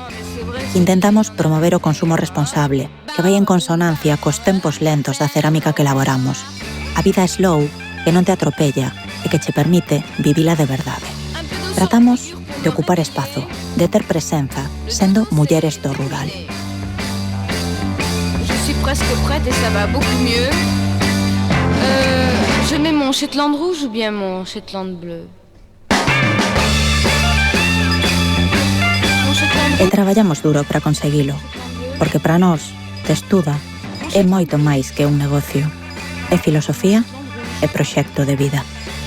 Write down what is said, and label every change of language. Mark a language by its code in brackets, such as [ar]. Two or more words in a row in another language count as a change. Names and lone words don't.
[gl] Intentamos promover o consumo responsable, que vai en consonancia cos tempos lentos da cerámica que elaboramos. A vida slow, que non te atropella e que che permite vivila de verdade. Tratamos de ocupar espazo, de ter presenza, sendo mulleres do rural. [fr] Je suis presque prête et ça va beaucoup mieux. Je mets mon Shetland rouge ou bien mon Shetland bleu? [gl] E traballamos duro para conseguilo, porque para nós, Testuda é moito máis que un negocio. É filosofía e proxecto de vida.